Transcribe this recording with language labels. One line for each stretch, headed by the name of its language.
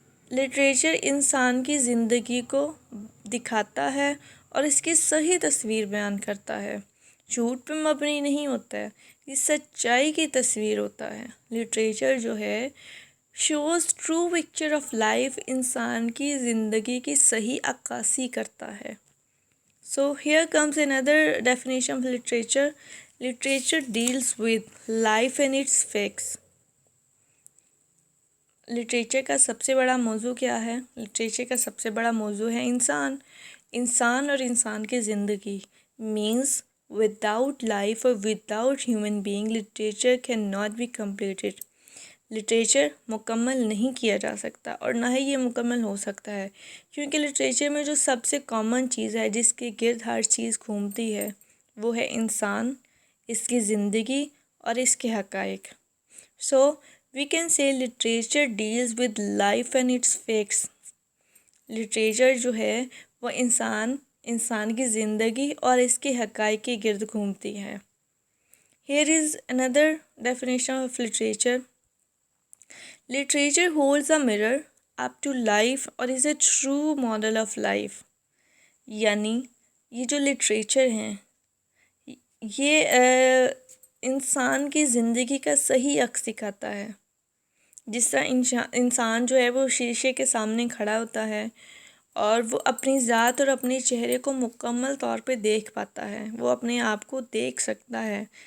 Urdu: Literature انسان کی زندگی کو دکھاتا ہے اور اس کی صحیح تصویر بیان کرتا ہے. جھوٹ پہ مبنی نہیں ہوتا ہے، یہ سچائی کی تصویر ہوتا ہے. لٹریچر جو ہے
English: shows true picture of life,
Urdu: انسان کی زندگی کی صحیح عکاسی کرتا ہے.
English: So here comes another definition of literature. Literature deals with life and its facts.
Urdu: Literature کا سب سے بڑا موضوع کیا ہے؟ لٹریچر کا سب سے بڑا موضوع ہے انسان اور انسان کی زندگی.
English: Means without life اور without human being literature can not be completed.
Urdu: Literature مکمل نہیں کیا جا سکتا اور نہ ہی یہ مکمل ہو سکتا ہے، کیونکہ لٹریچر میں جو سب سے کامن چیز ہے جس کے گرد ہر چیز گھومتی ہے وہ ہے انسان، اس کی زندگی اور اس کے حقائق.
English: So we can say literature deals with life and its facts.
Urdu: Literature جو ہے وہ انسان کی زندگی اور اس کے حقائق کے گرد گھومتی ہے.
English: Here is another definition of literature. Literature holds a mirror up to life or is a true model of life.
Urdu: یعنی یہ جو لٹریچر ہیں یہ انسان کی زندگی کا صحیح عکس دکھاتا ہے. جس طرح انسان جو ہے وہ شیشے کے سامنے کھڑا ہوتا ہے اور وہ اپنی ذات اور اپنے چہرے کو مکمل طور پہ دیکھ پاتا ہے، وہ اپنے آپ کو دیکھ سکتا ہے.